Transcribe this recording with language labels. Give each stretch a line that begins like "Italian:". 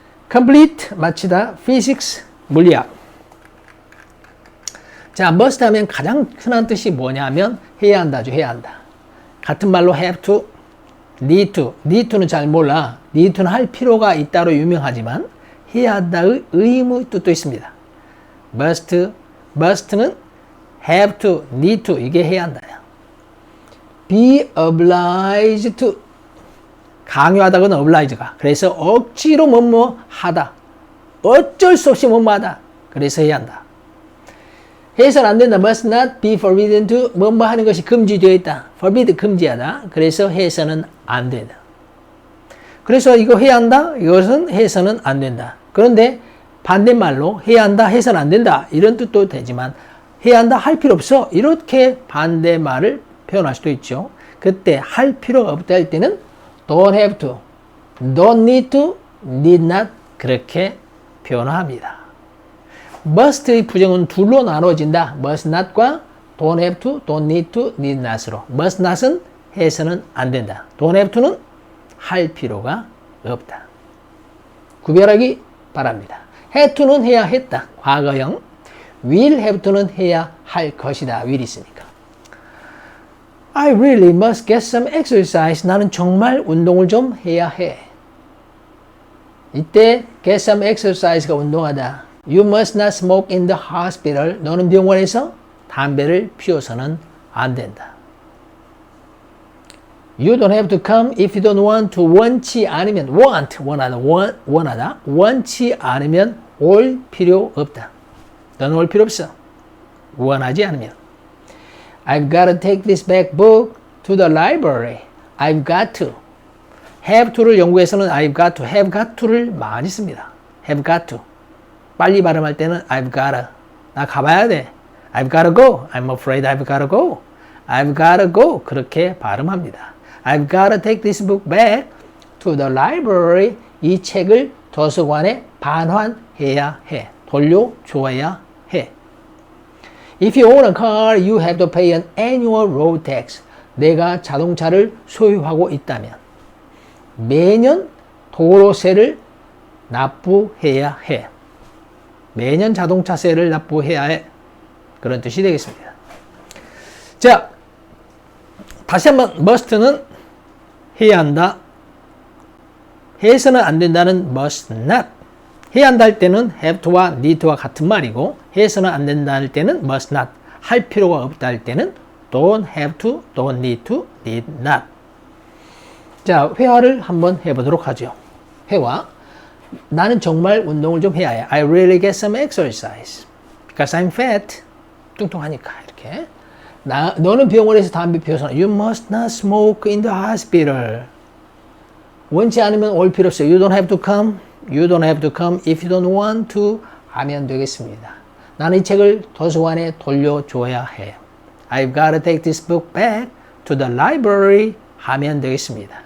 Korean: complete 마치다, physics 물리학. 자, must 하면 가장 흔한 뜻이 뭐냐면 해야 한다죠. 해야 한다. 같은 말로 have to, need to는 잘 몰라. need to는 할 필요가 있다로 유명하지만 해야 한다의 의무 뜻도 있습니다. must는 have to, need to 이게 해야 한다요. be obliged to 강요하다거나 oblige가 그래서 억지로 뭐뭐 하다. 어쩔 수 없이 뭐뭐 하다. 그래서 해야 한다. 해서는 안 된다. must not be forbidden to 뭐뭐 하는 것이 금지되어 있다. forbid 금지하다. 그래서 해서는 안 된다. 그래서 이거 해야 한다. 이것은 해서는 안 된다. 그런데 반대말로 해야 한다. 해서는 안 된다. 이런 뜻도 되지만 해야 한다. 할 필요 없어. 이렇게 반대말을 표현할 수도 있죠. 그때 할 필요가 없다 할 때는 don't have to, don't need to, need not 그렇게 표현합니다. must의 부정은 둘로 나눠진다. must not과 don't have to, don't need to, need not으로. must not은 해서는 안 된다. don't have to는 할 필요가 없다. 구별하기 바랍니다. have to는 해야 했다. 과거형. will have to는 해야 할 것이다. will 있으니까.
English: I really must get some exercise.
Korean: 나는 정말 운동을 좀 해야 해. 이때 get some exercise가 운동하다.
English: You must not smoke in the hospital.
Korean: 너는 병원에서 담배를 피워서는 안 된다.
English: You don't have to come if you don't want to.
Korean: 원치 않으면 원하다. 원치 않으면 올 필요 없다. 너는 올 필요 없어. 원하지 않으면.
English: I've got to take this back book to the library. I've got to.
Korean: have to를 연구해서는 I've got to, have got to를 많이 씁니다. have got to. 빨리 발음할 때는 I've gotta. 나 가봐야 돼.
English: I've gotta go. I'm afraid I've gotta go. I've gotta go.
Korean: 그렇게 발음합니다.
English: I've gotta take this book back to the library.
Korean: 이 책을 도서관에 반환해야 해. 돌려줘야 해.
English: If you own a car, you have to pay an annual road tax.
Korean: 내가 자동차를 소유하고 있다면 매년 도로세를 납부해야 해. 매년 자동차세를 납부해야 해. 그런 뜻이 되겠습니다. 자, 다시 한번 must는 해야 한다. 해서는 안 된다는 must not. 해야 한다 할 때는 have to와 need to와 같은 말이고 해서는 안 된다 할 때는 must not. 할 필요가 없다 할 때는 don't have to, don't need to, need not. 자, 회화를 한번 해보도록 하죠. 회화. 나는 정말 운동을 좀 해야 해.
English: I really get some exercise. Because I'm fat.
Korean: 뚱뚱하니까 이렇게. 너는 병원에서 담배 피워서
English: You must not smoke in the hospital.
Korean: 원치 않으면 올 필요 없어요.
English: You don't have to come. You don't have to come if you don't want to
Korean: 하면 되겠습니다. 나는 이 책을 도서관에 돌려줘야 해.
English: I've got to take this book back to the library
Korean: 하면 되겠습니다.